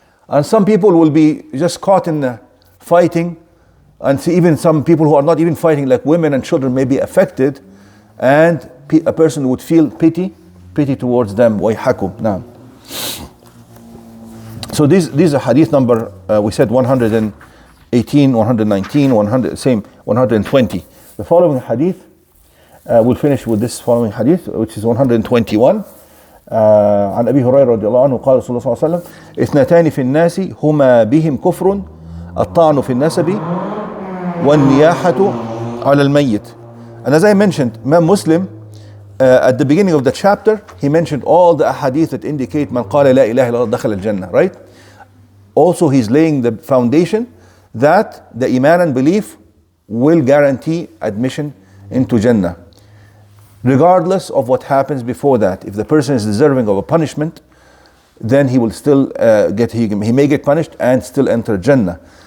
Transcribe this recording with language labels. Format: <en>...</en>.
<en>And some people will be just caught in fighting, and see even some people who are not even fighting, like women and children, may be affected, and a person would feel pity towards them.</en> <ar>وَيْحَكُمْ.</ar> <en>Now, so these are hadith number, we said 118, 119, 120. The following hadith, we'll finish with this following hadith, which is 121.</en> <ar>عن أبي هريرة رضي الله عنه قال رسول الله صلى الله عليه وسلم اثنتان في الناس هما بهم كفر الطعن في النسب والنياحة على الميت.</ar> <en>And as I mentioned, Imam Muslim at the beginning of the chapter, he mentioned all the ahadith that indicate</en> <ar>من قال لا إله إلا الله دخل الجنة,</ar> <en>right? Also he's laying the foundation that the Iman and belief will guarantee admission into Jannah, regardless of what happens before that. If the person is deserving of a punishment, then he will still he may get punished and still enter Jannah.</en>